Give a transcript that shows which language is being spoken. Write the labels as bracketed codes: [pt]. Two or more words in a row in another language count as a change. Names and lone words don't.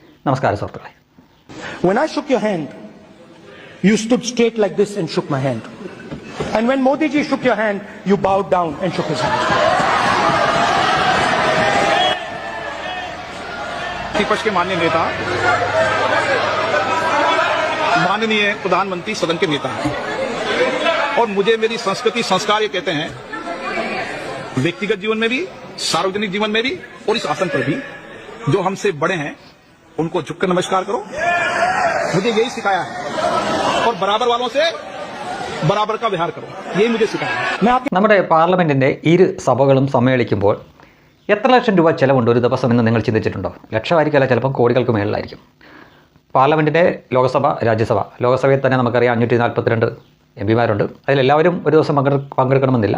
[ml] നമസ്കാരം സുഹൃത്തുക്കളെ. [en] When I shook your hand, you stood straight like this and shook my hand. And when Modi ji shook your hand, you bowed down and shook his hand. [hi] विपक्ष के माननीय नेता, माननीय प्रधानमंत्री सदन के नेता हैं और मुझे मेरी संस्कृति संस्कार ये कहते हैं, व्यक्तिगत जीवन में भी, सार्वजनिक जीवन में भी और इस आसन पर भी जो हमसे बड़े हैं उनको झुककर नमस्कार करो. मुझे यही सिखाया है और बराबर वालों से बराबर का व्यवहार करो, यही मुझे सिखाया है. [ml] നമ്മുടെ പാർലമെന്റിന്റെ ഇരു സഭകളും സമ്മേളിക്കുമ്പോൾ എത്ര ലക്ഷം രൂപ ചിലവുണ്ട് ഒരു ദിവസം എന്ന് നിങ്ങൾ ചിന്തിച്ചിട്ടുണ്ടോ? ലക്ഷമായിരിക്കില്ല, ചിലപ്പോൾ കോടികൾക്ക് മേളിലായിരിക്കും. പാർലമെന്റിന്റെ ലോകസഭ, രാജ്യസഭ. ലോകസഭയിൽ തന്നെ നമുക്കറിയാം 542 എംപിമാരുണ്ട്. അതിലെല്ലാവരും ഒരു ദിവസം പങ്കെടുക്കണമെന്നില്ല.